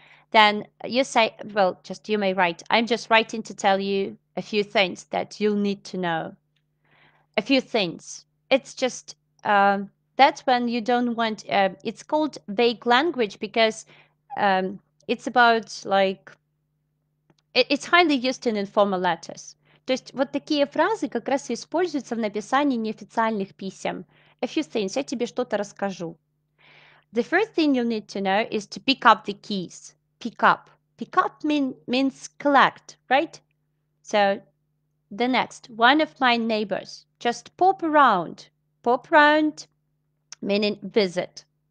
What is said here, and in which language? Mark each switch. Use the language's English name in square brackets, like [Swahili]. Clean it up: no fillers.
[English] Then you say, well, just you may write, I'm just writing to tell you a few things that you'll need to know. A few things. It's just, that's when you don't want, it's called vague language because it's about like, it's highly used in informal letters. [Russian] То есть вот такие фразы как раз и используются в написании неофициальных писем. [English] A few things, [Russian] я тебе что-то расскажу. [English] The first thing you'll need to know is to pick up the keys. Pick up. Pick up means collect, right? So the next, one of my neighbors. Just pop around. Pop around, meaning visit.